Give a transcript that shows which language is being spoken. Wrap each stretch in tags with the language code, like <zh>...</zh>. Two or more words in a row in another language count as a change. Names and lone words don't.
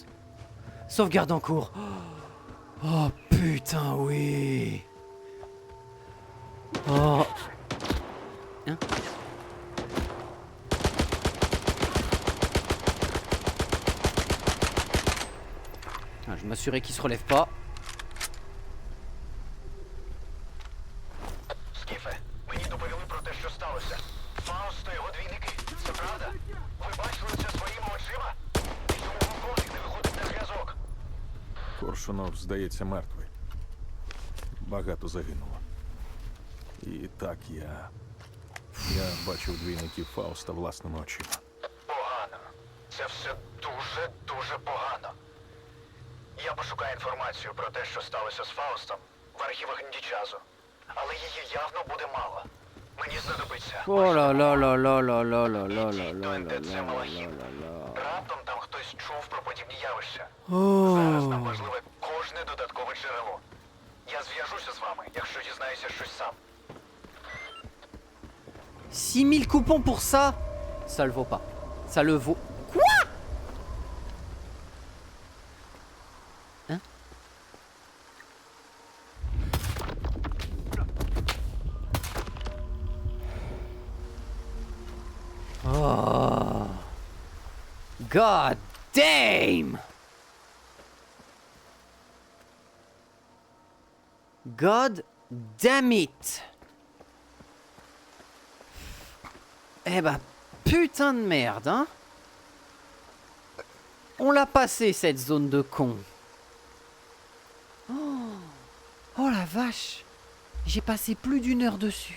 <fr>Sauvegarde en cours. Oh putain, oui. Oh. Hein? Ah, je m'assurais qu'il se relève pas.</fr> <uk>Скіфе, мені доповіли про те, що сталося. Фауст та його двійники. Це правда? Ви бачили це своїми очима? І чому полковник не виходить на зв'язок? Коршунов, здається, мертвий. Багато загинуло. І так я бачив двійників Фауста власними очима. Погано. Це все дуже погано. Я пошукаю інформацію про те, що сталося з Фаустом в архівах Індічазу. Але її явно буде мало. Мені знадобиться.</uk> <fr>Oh là là là là là là là là là</fr> <uk>Ідіть до</uk> <fr>là là</fr> <uk>НТЦ</uk> <fr>là</fr> <uk>Малахіт.</uk> <fr>là là.</fr> <uk>Раптом там хтось чув про подібні явища. Зараз нам</uk> <fr>Oh.</fr> <uk>важливе кожне додаткове джерело. Я зв'яжуся з вами, якщо дізнаюся щось сам.</uk> <fr>6000 coupons pour ça? Ça le vaut pas. Ça le vaut. Quoi? Hein? Oh.</fr> <en>God damn! God damn it!</en> <fr>Eh bah, putain de merde, hein? On l'a passé, cette zone de con. Oh la vache! J'ai passé plus d'une heure dessus.</fr>